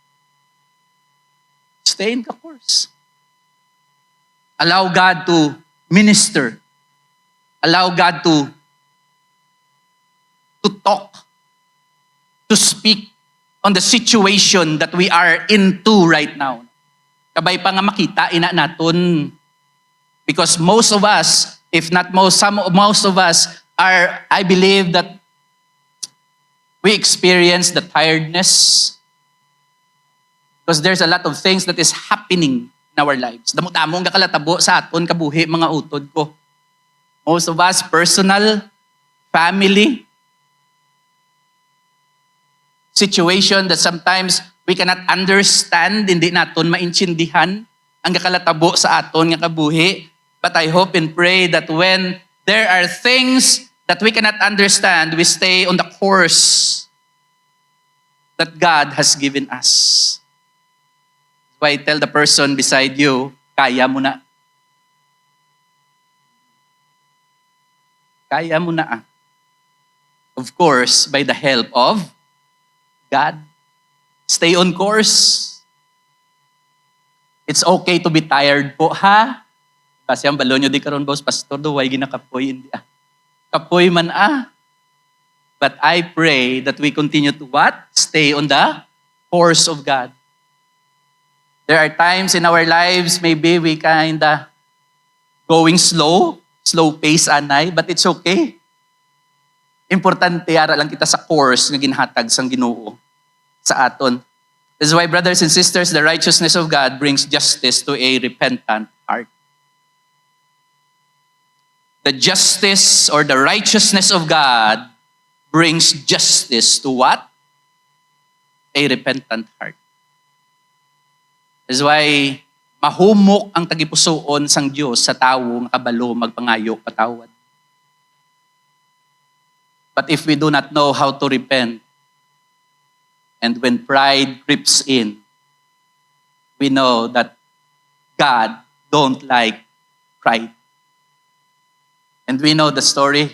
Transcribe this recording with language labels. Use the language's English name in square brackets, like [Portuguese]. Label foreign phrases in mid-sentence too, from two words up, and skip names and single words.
[English] Stay in the course. Allow God to minister. Allow God to talk, to speak on the situation that we are into right now. [Hiligaynon] Kabay pa nga makita, ina naton. [English] Because most of us, if not most, most of us are, I believe that we experience the tiredness because there's a lot of things that is happening in our lives. [Hiligaynon] Damot-among gakalatabo sa aton kabuhi mga utod ko. [English] Most of us, personal, family, situation that sometimes we cannot understand, [Hiligaynon] hindi naton maintindihan ang gakalatabo sa aton nga kabuhi. [English] But I hope and pray that when there are things that we cannot understand, we stay on the course that God has given us. That's why I tell the person beside you, [Hiligaynon] kaya mo na. Kaya mo na. [English] Of course, by the help of God. Stay on course. It's okay to be tired po, ha? [Hiligaynon] Kasi ang balon nyo di karon boss, pastor, do, way ginakapoy, hindi Kapoy man [English] But I pray that we continue to what? Stay on the course of God. There are times in our lives, maybe we kinda going slow pace anay, but it's okay. [Hiligaynon] Importante ara lang kita sa course nga ginhatag sang Ginoo sa aton. [English] This is why, brothers and sisters, the righteousness of God brings justice to a repentant heart. The justice or the righteousness of God brings justice to what? A repentant heart. This is why [Hiligaynon] mahumok ang tagipusoon sang Dios sa tawo nga kabalo magpangayo patawad. [English] But if we do not know how to repent, and when pride creeps in, we know that God don't like pride. And we know the story.